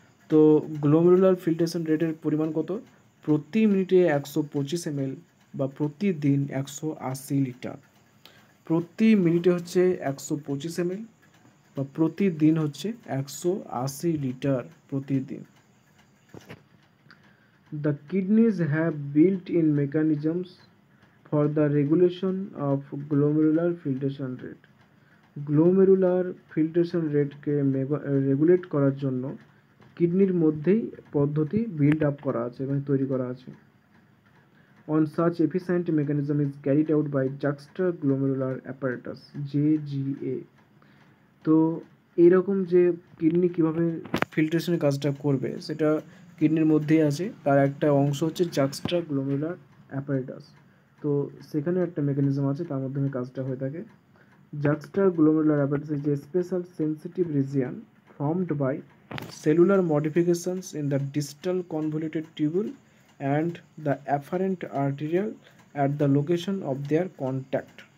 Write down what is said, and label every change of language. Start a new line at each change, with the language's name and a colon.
Bangla: তো glomerular filtration রেটের পরিমাণ কত? প্রতি মিনিটে 125 ml বা প্রতিদিন 180 লিটার। প্রতি মিনিটে হচ্ছে 125 ml বা প্রতিদিন হচ্ছে 180 লিটার প্রতিদিন।
English: The kidneys have built-in mechanisms for the regulation of glomerular filtration rate.
Bangla: Glomerular filtration রেটকে regulate করার জন্য কিডনির মধ্যেই পদ্ধতি বিল্ড আপ করা আছে এবং তৈরি করা আছে।
English: On such efficient mechanism is carried out by juxtaglomerular apparatus JGA.
Bangla: তো এইরকম যে কিডনি কীভাবে ফিল্ট্রেশনের কাজটা করবে সেটা কিডনির মধ্যেই আছে, তার একটা অংশ হচ্ছে জাক্সট্রাগ্লোমেরুলার অ্যাপারেটাস। তো সেখানে একটা মেকানিজম আছে, তার মাধ্যমে কাজটা হয়ে থাকে।
English: Juxtaglomerular apparatus is a special sensitive region formed by cellular modifications in the distal convoluted tubule and the afferent arteriole at the location of their contact.